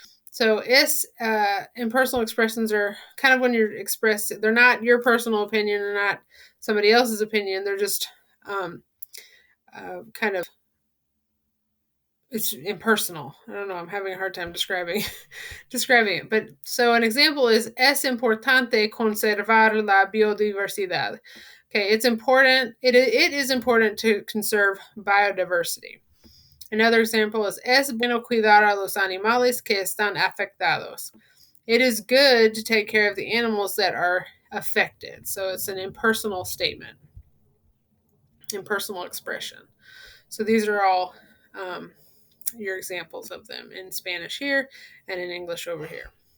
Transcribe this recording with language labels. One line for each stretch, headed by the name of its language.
English: So impersonal expressions are kind of when you're expressed, they're not your personal opinion, they're not somebody else's opinion, they're just kind of, it's impersonal. I don't know. I'm having a hard time describing it. But so an example is,
Spanish: es importante conservar la biodiversidad.
English: Okay, it's important. It is important to conserve biodiversity. Another example is,
Spanish: es bueno cuidar a los animales que están afectados.
English: It is good to take care of the animals that are affected. So it's an impersonal statement, impersonal expression. So these are all your examples of them in Spanish here and in English over here.